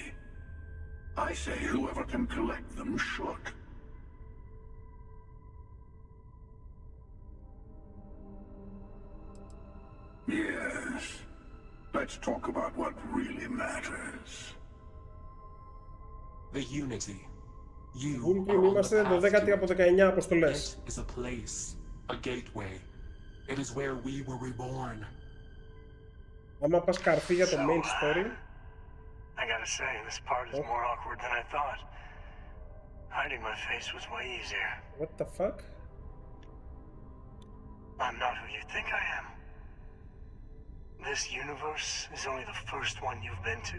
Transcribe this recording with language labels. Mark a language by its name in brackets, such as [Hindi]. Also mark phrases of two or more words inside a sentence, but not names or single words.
[English] I say whoever can collect them should. Yes. Let's talk about what really matters. The Unity. You [Greek] είμαστε 12η από 19 αποστολές. [English] It is a place, a gateway. It is where we were reborn. [Greek] Άμα πας καρφί για το [English] main story. I gotta say, this part is more awkward than I thought. Hiding my face was way easier. What the fuck? I'm not who you think I am. This universe is only the first one you've been to.